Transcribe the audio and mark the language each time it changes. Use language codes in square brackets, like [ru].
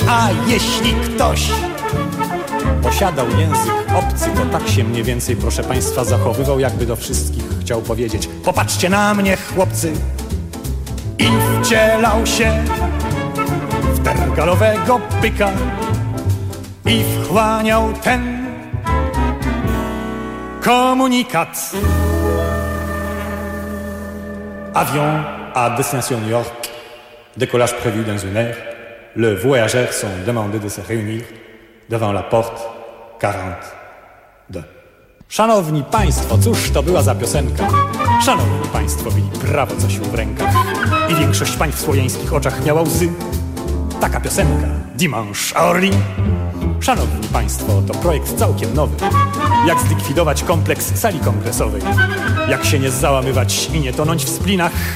[pl] A jeśli ktoś posiadał język obcy, to tak się mniej więcej, proszę państwa, zachowywał, jakby do wszystkich chciał powiedzieć: popatrzcie na mnie, chłopcy. I wcielał się w tergalowego byka i wchłaniał ten komunikat. [fr] Avion à destination New York. Décollage prévu dans une heure. Le voyageur sont demandés de se réunir devant la porte 42. [pl] Szanowni Państwo, cóż to była za piosenka? Szanowni Państwo, mieli prawo coś w rękach i większość pań w słowiańskich oczach miała łzy. Taka piosenka, Dimanche Orly. Szanowni Państwo, to projekt całkiem nowy. Jak zlikwidować kompleks sali kongresowej? Jak się nie załamywać i nie tonąć w splinach?